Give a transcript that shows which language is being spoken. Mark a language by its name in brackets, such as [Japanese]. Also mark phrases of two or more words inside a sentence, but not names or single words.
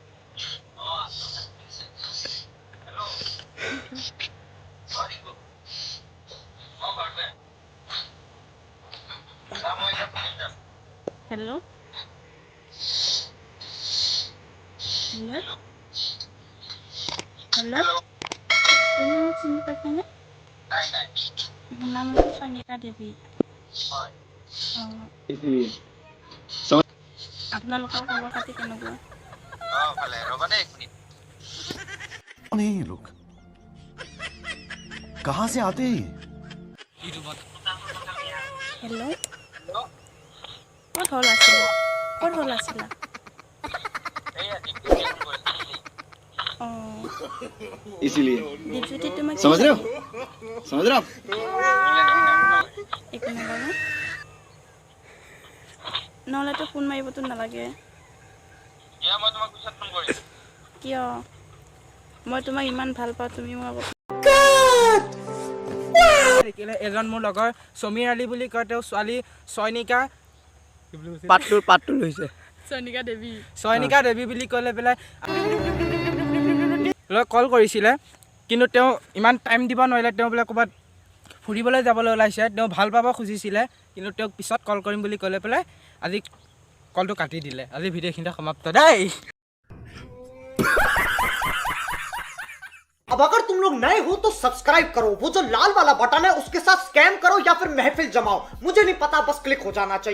[Assamese] হেল্ল' হেল্ল' হেল্ল' তুমি মোক চিনি পাইছানে? মোৰ নাম হৈছে চয়নিকা দেৱী। আপোনালোকৰ খবৰ খাতি কেনেকুৱা? [Hindi] कौन है ये लोग? कहां से आते हैं? [Assamese] হেল্ল' ক'ত হ'ল আছিলা? ক'ত হ'ল আছিলা? অঁ [Hindi] इसीलिए [Assamese] দীপজ্যোতি তোমাক [Hindi] समझ रहे हो आप? [Assamese] একো নাই বাৰু, নহ'লেতো ফোন মাৰিবতো নালাগে। কিয়? মই তোমাক ইমান ভাল পাওঁ, তুমি মোক আকৌ এজন মোৰ লগৰ সমীৰ আলী বুলি কয়, তেওঁ ছোৱালী চয়নিকা পাতটো লৈছে চয়নিকা দেৱী বুলি কৈ লৈ পেলাই কল কৰিছিলে, কিন্তু তেওঁ ইমান টাইম দিব নোৱাৰিলে। তেওঁ বোলে ক'ৰবাত ফুৰিবলৈ যাবলৈ ওলাইছে, তেওঁ ভাল পাব খুজিছিলে, কিন্তু তেওঁক পিছত কল কৰিম বুলি কৈ লৈ পেলাই আজি কলটো কাটি দিলে। আজি ভিডিঅ'খিনিতে সমাপ্ত দেই। [Hindi] अब अगर तुम लोग नए हो तो सब्सक्राइब करो, वो जो लाल वाला बटन है उसके साथ स्कैम करो या फिर महफिल जमाओ, मुझे नहीं पता, बस क्लिक हो जाना चाहिए।